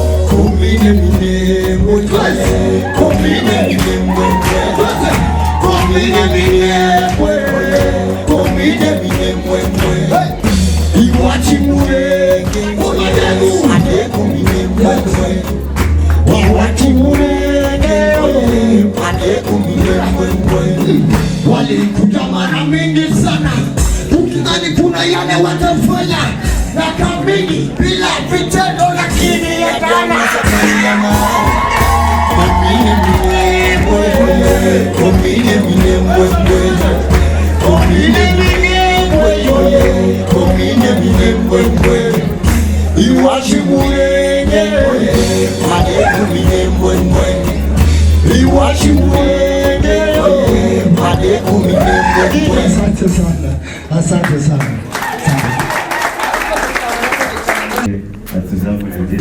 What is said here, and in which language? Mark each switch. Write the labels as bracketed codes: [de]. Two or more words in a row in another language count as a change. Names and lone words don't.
[rw] Komine Minembwe, komine Minembwe, komine Minembwe, komine Minembwe. Iwacu Murenge, ade komine Minembwe. Iwacu Murenge, ade komine Minembwe. [sw] Walikuja mara mingi sana, tukidhani kuna yale watafanya, na kamili bila vitendo, lakini yatana. [rw] Komine Minembwe, komine Minembwe, komine Minembwe, komine Minembwe. Iwacu Murenge, ade komine Minembwe. Iwacu Murenge, ade komine Minembwe. [sw] Asante sana, asante sana, asante.